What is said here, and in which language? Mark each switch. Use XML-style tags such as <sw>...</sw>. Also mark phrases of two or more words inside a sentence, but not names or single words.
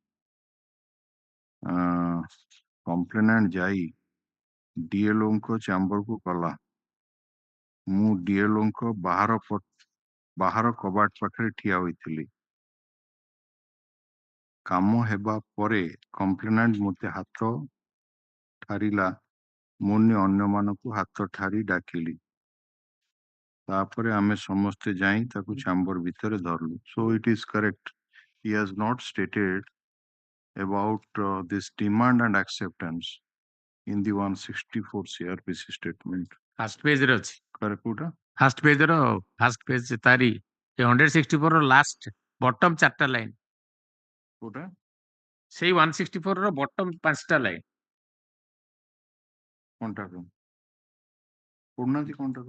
<or>କମ୍ପ୍ଲେନାଣ୍ଟ ଯାଇ ଡିଏଲଓଙ୍କ ଚାମ୍ବରକୁ ଗଲା ମୁଁ ଡିଏଲଓଙ୍କ ବାହାର କବାଟ ପାଖରେ ଠିଆ ହୋଇଥିଲି କାମ ହେବା ପରେ କମ୍ପ୍ଲେନାଣ୍ଟ ମୋତେ ହାତ ଠାରିଲା ମୁଁ ଅନ୍ୟମାନଙ୍କୁ ହାତ ଠାରି ଡାକିଲି ତାପରେ ଆମେ ସମସ୍ତେ ଯାଇ ତାକୁ ଚାମ୍ବର ଭିତରେ ଧରିଲୁ</or> <en>so it is correct he has not stated about this demand and acceptance in the 164 CRPC statement first page</en> <or>ରେ ଅଛି correct କୋଉଟା</or> <en>first page</en> <or>ତାରି 164 ର</or> <en>last bottom 4 line</en> <or>କୋଉଟା ସେଇ 164 ର ବଟମ 5ଟା ଲାଇନ କଣଟା ପଢୁନାହାନ୍ତି କଣଟା</or>